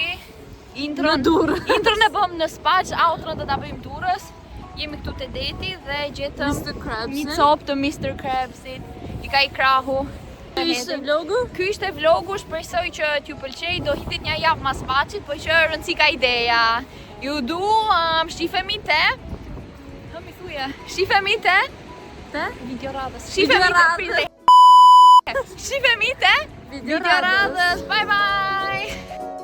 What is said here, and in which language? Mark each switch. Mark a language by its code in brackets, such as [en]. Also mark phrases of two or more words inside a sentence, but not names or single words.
[sq] Intrën e bëm në spaç, outrën do ta bëjmë durrës. Jemi këtu te deti dhe gjetëm një copë të Mr. Krabsit. I ka i krahu. Ky ishte vlogu, shpresoj që t'ju pëlqej, do hitet një javë mas spaçit, po që rëndësi ka ideja. Ju shifemi te. Shifemi te? Te? Videoradhës. Shifemi te? Videoradhës. [en] Bye bye!